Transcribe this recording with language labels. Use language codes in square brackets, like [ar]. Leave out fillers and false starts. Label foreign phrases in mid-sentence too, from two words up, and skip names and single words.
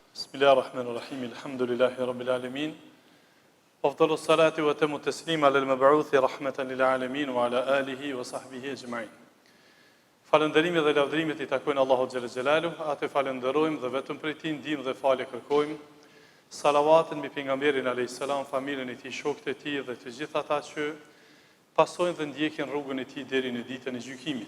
[ar] بسم الله الرحمن الرحيم. الحمد لله رب العالمين. أفضل الصلاة وأتم التسليم على المبعوث رحمة للعالمين وعلى آله وصحبه أجمعين. [sq] Falënderimi dhe lavdërimet I takojnë Allahut [ar] جل جلاله, [sq] atë falenderojmë dhe vetëm prej Tij ndihmë dhe falje kërkojmë. Salavatën mbi pejgamberin [ar] عليه السلام, [sq] familjen e Tij, shokët e Tij dhe të gjithë ata që pasojnë dhe ndjekin rrugën e Tij deri në ditën e gjykimit.